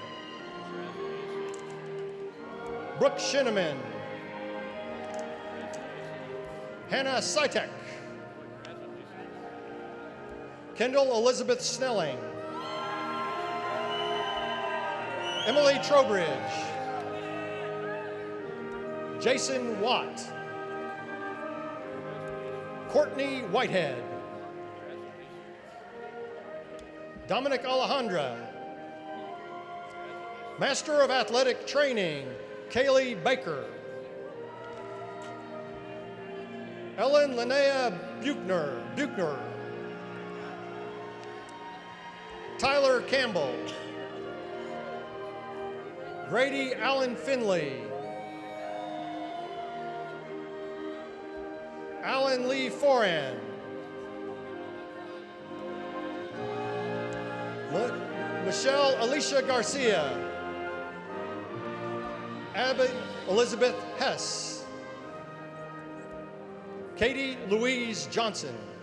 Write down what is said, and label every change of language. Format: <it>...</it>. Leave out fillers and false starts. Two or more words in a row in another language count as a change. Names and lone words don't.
<en>Brooke Shinneman. Hannah Sitek. Kendall Elizabeth Snelling. Emily Trowbridge, Jason Watt, Courtney Whitehead, Dominic Alejandra, Master of Athletic Training, Kaylee Baker, Ellen Linnea Buchner, Tyler Campbell, Grady Allen Finley, Alan Lee Foran, Michelle Alicia Garcia, Abby Elizabeth Hess, Katie Louise Johnson,</en>